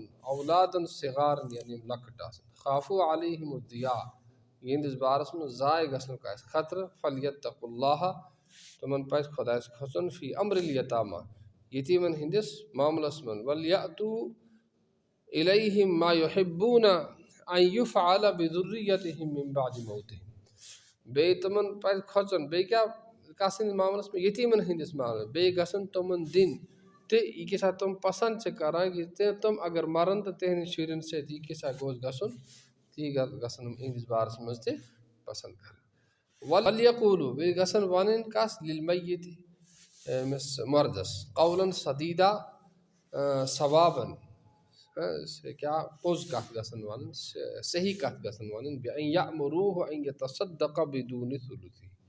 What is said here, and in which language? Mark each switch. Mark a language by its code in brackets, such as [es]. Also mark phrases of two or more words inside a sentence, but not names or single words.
[ks] اولادن صغارن یعنی یم لۄکٕٹۍ آسن [ar] خافو علیہم الضیاع [ks] یِہنٛدِس بارس منٛز ضایہِ گژھنُک آسہِ خطرٕ [ar] فلیتقوا اللہ [ks] تِمن پزِ خۄدایس کھۄژُن [ar] فی امر الیتامہ [ks] یتیٖمن ہٕنٛدِس معاملس منٛز [ar] ولیأتوا الیہم ما یحبوٗنہ ان یفعل بذُرِّیَّتہم من بعد [ks] موتہم بیٚیہِ تِمن پزِ کھۄژُن بیٚیہِ کیٛاہ کتھ سٕنٛدِس معاملس منٛز یتیٖمن ہٕنٛدِس معاملس بیٚیہِ گژھن تِمن دِنۍ تہٕ یہِ کیٛاہ سا تِم پسنٛد چھِ کران کہِ تِم اگر مرن تہٕ تِہنٛدٮ۪ن شُرٮ۪ن سۭتۍ یہِ کیٛاہ سا گوٚژھ گژھُن تی گژھن یِہنٛدِس بارس منٛز تہِ پسنٛد کرٕنۍ ولیقوٗلوٗ بیٚیہِ گژھن ونٕنۍ کس للمیت أمِس مردس [ar] قولا سدیٖدا [ks] ثوابن کیٛاہ پوٚز کتھ گژھن ونٕنۍ صحیح کتھ گژھن ونٕنۍ [ar] بان یأمروٗہ ان یتصدق بدوٗنِ ثُلُثِ